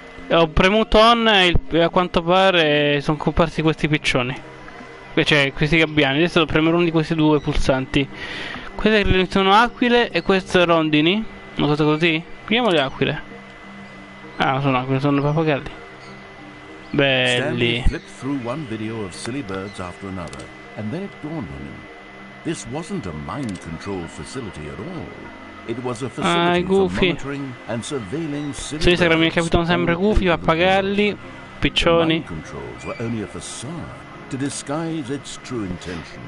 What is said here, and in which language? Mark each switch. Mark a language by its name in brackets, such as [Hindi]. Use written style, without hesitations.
[Italian] Ho premuto on e a quanto pare sono comparsi questi piccioni. Cioè questi gabbiani. Adesso devo premere uno di questi due pulsanti. Queste sono aquile e queste rondini. Una cosa così. Proviamo le aquile. Ah, non sono aquile, sono pappagalli. Belli. [English] Stanley flipped through one video of silly birds after another, and then it dawned on him. This wasn't a mind control facility at all. It was a facility for monitoring and surveilling silly [Italian] su Instagram mi capitano sempre gufi, pappagalli, piccioni. [English] Controls were only a facade to disguise its true intention.